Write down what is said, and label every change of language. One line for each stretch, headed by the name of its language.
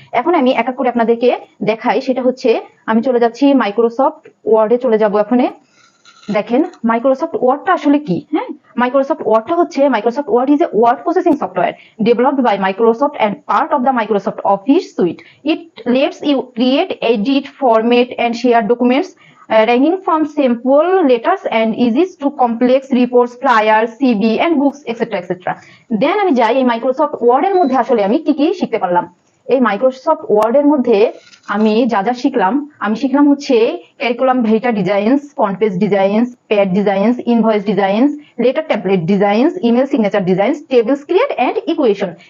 Bangla: এখন আমি এক এক করে আপনাদেরকে দেখাই। সেটা হচ্ছে আমি চলে যাচ্ছি মাইক্রোসফট ওয়ার্ডে, চলে যাব এখানে। দেখেন মাইক্রোসফট ওয়ার্ডটা আসলে কি। হ্যাঁ, মাইক্রোসফট ওয়ার্ডটা হচ্ছে,
English: Microsoft word is a word processing software developed by Microsoft and part of the Microsoft Office suite. It lets you create, edit, format and share documents ranging from simple letters and easy to complex reports, flyers, CV and books etc etc.
Bangla: দেন আমি যাই এই Microsoft ওয়ার্ডের মধ্যে আসলে আমি কি কি শিখতে পারলাম। এই মাইক্রোসফট ওয়ার্ডের মধ্যে আমি যা যা শিখলাম, আমি শিখলাম হচ্ছে curriculum Vita designs, font page designs, pad designs, invoice designs, letter template designs, email signature designs, tables create and equation.